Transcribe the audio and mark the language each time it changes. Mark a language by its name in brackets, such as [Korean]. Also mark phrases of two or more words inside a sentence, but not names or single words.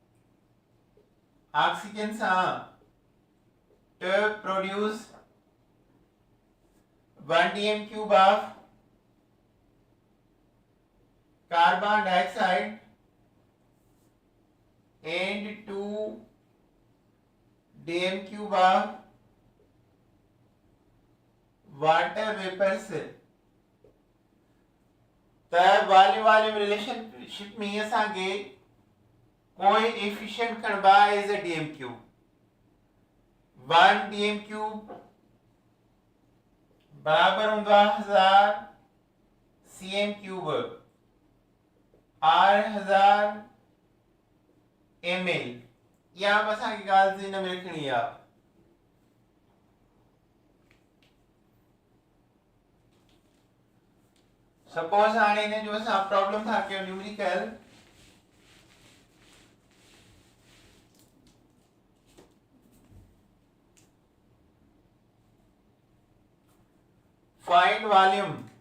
[English] sa to produce 1 dm cube of carbon dioxide and 2 dm cube of water vapors। [Sindhi] त [English] volume relationship [Sindhi] में असांखे कोएफिशिएंट खणबा [English] as a dm cube. [Sindhi] 1 [English] dm cube [Sindhi] बराबर हूंदो आहे 1000 [English] cm cube or 1000 ml. [Sindhi] या असांखे ॻाल्हि हिन में लिखणी आहे। सपोज हाणे हिन जो असां प्रॉब्लम था कयूं न्यूमेरिकल। [English] find volume